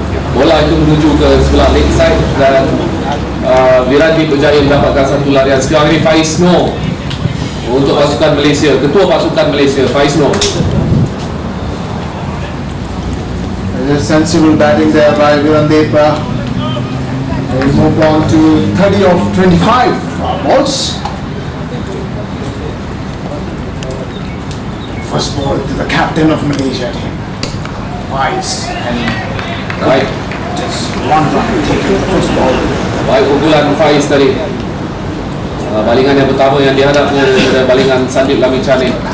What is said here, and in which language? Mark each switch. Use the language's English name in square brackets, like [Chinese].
[Malay] Bola itu menuju ke sebelah leg side dan Virandi berjaya mendapatkan satu larian. Sekarang ini Faiz Noor untuk pasukan Malaysia, ketua pasukan Malaysia, Faiz Noor. [English] There's sensible batting there by Virandi. They move on to 30 of 25 balls. First ball to the captain of Malaysia team. Wise and [Malay] Baik, [English] just one run taken the first ball. [Malay] baik pukulan Faiz tadi. Balingan yang pertama yang dihadapnya adalah balingan Sandip Lamicani.